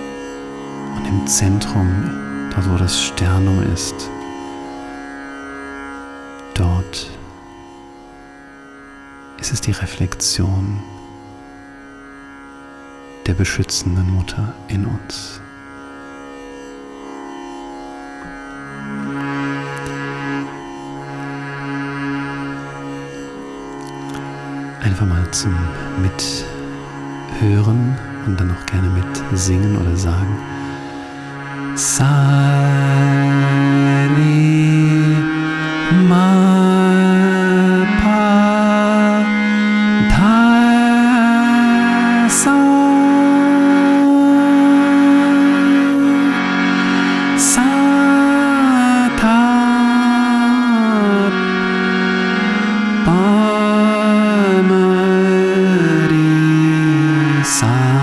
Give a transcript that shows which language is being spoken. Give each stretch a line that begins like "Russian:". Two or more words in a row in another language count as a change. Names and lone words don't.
German: Und im Zentrum, dort wo das Sternum ist, ist es die Reflexion der beschützenden Mutter in uns. Einfach mal zum Mithören und dann auch gerne mit singen oder sagen. Sa, re, ma, pa, tha, sa, sa, tha, pa, ma, re, sa,